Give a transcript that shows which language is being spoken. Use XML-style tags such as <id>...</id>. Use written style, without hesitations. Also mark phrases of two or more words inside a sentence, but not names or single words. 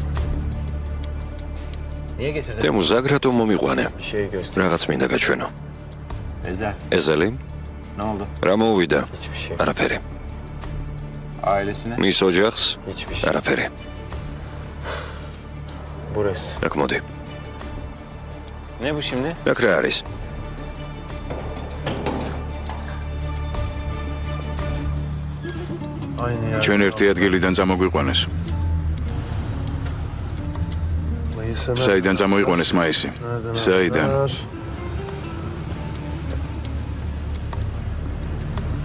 <ka>თემუს აგრატო მომიყვანე.</ka> <tr>Şey göster.</tr> <ka>რაღაც მინდა გაჩვენო.</ka> <tr>Ezel,</tr> <ka>ეზელი,</ka> <tr>ne oldu?</tr> <ka>რა მოუვიდა?</ka> <tr>Hiçbir şey.</tr> <ka>არაფერი.</ka> <tr>Ailesine?</tr> <ka>მის ოჯახს?</ka> <tr>Hiçbir şey.</tr> <ka>არაფერი.</ka> <tr>Burası.</tr> <ka>აქ მოდი.</ka> <tr>Ne bu şimdi?</tr> <ka>აქ რა არის?</ka> <tr>Aynı yer.</tr> <ka>ჩვენ ერთი ადგილიდან წამოგვიყვანეს.</ka> <tr>Mayıs'ına...</tr> <ka>საიდან წამოიყვანეს მაისი? საიდან?</ka>